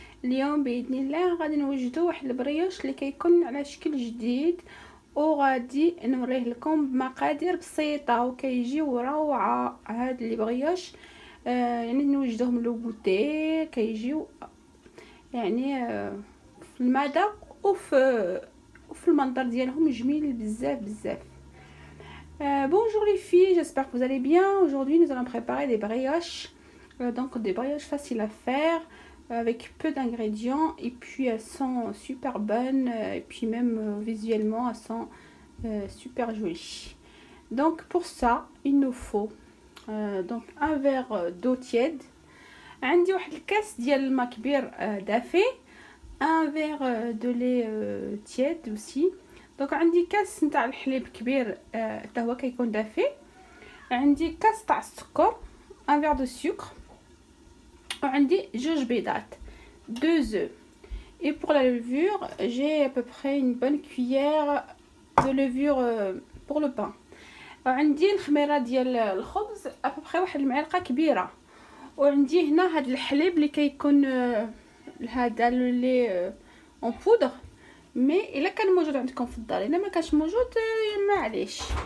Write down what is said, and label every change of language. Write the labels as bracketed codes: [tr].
[ar] اليوم باذن الله غادي نوجدوا واحد البريوش اللي كيكون على شكل جديد، وغادي نوريه لكم بمقادير بسيطه وكيجيو روعه. هاد اللي بريوش يعني نوجدوهم لو بوتي، كيجيو يعني في المذاق وفي المنظر ديالهم جميل بزاف بزاف. [fr] Bonjour les filles, j'espère que vous allez bien. Aujourd'hui nous allons préparer des brioches, donc des brioches faciles à faire avec peu d'ingrédients, et puis elles sont super bonnes, et puis même visuellement elles sont super jolies. Donc pour ça il nous faut donc un verre d'eau tiède. [ar] عندي واحد الكاس ديال الماء كبير دافي. [fr] un verre de lait tiède aussi. [ar] دونك عندي كاس نتاع الحليب كبير حتى هو كيكون دافي. عندي كاس تاع السكر، [fr] ان فير دو سكر، [ar] وعندي جوج بيضات، [fr] دو زو. Et pour la levure, j'ai à peu près une bonne cuillère de levure pour le pain. [ar] وعندي الخميره ديال الخبز [fr] à peu près [ar] واحد المعلقه كبيره. وعندي هنا هاد الحليب اللي كيكون هذا [fr] لي اون بودر، مي [ar] الا كان موجود عندكم في الدار، الا ما كانش موجود معليش.